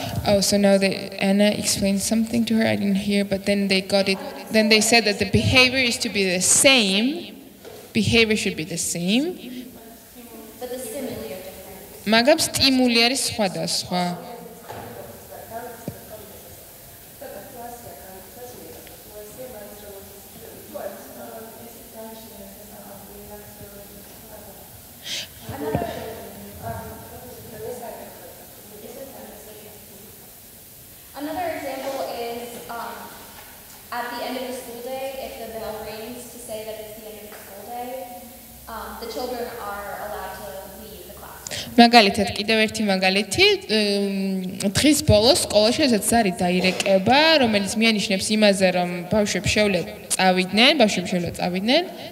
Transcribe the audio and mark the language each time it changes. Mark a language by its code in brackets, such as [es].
[en] Oh, so now Anna explained something to her. I didn't hear, but then they got it. Then they said that the behavior is to be the same. Behavior should be the same. But the stimuli are different. [ka] Magam stimuli არის სხვადასხვა. [en] Another example is at the end of the school day, if the bell rings to say that it's the end of the school day, the children are allowed to leave the classroom. [ka] მაგალითად კიდევ ერთი მაგალითი დღის ბოლოს სკოლაში ესეც არის დაირეკება, რომელიც მიანიშნებს იმაზე, რომ ბავშვები შეუძლია წავიდნენ.